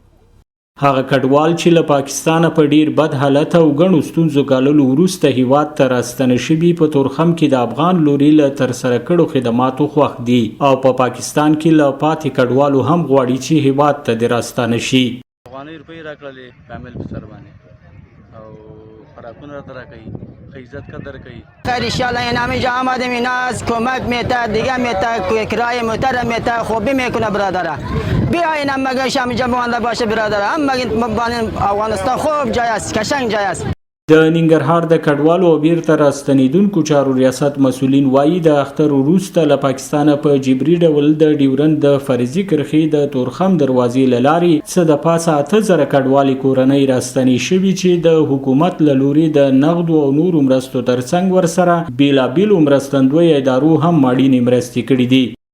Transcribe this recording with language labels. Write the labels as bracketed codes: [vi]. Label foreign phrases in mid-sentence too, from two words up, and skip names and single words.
[ps] هغه کډوال چې له پاکستانه په ډیر بد حالت او ګڼو ستونزو ګاللو وروسته هیواد ته راستنه شوي په تورخم کې د افغان لوري له ترسره کړو خدماتو خوښ دي او په پاکستان کې له پاتې کډوالو هم غواړي چې هیواد ته د راستنه شي. افغاني روپۍ راکړلې کامل په سر باندې او خوراکونه راته راکوي، ښه عزت قدر کوي. [fa] خیر انشاءالله این همه جا آمده میناز کمک میته، دیگه میته، کرایه موتر میته، خوبی میکنه برادره. بیاین هم مگه شام جا مانده باشه برادره. هم مگه افغانستان خوب جای است، قشنگ جای است. [ps] د ننګرهار د کډوالو او بیرته راستنېدونکو چارو ریاست مسؤلین وایي د اختر وروسته له پاکستانه په جبري ډول د ډیورند د فرضي کرښې د تورخم دروازې له لارې څه د پاسه 8000 کډوالې کورنۍ راستنې شوي چې د حکومت له لوري د نغدو او نورو مرستو ترڅنګ ورسره بېلابېلو مرستندویو ادارو هم ماړینې مرستې کړي دي.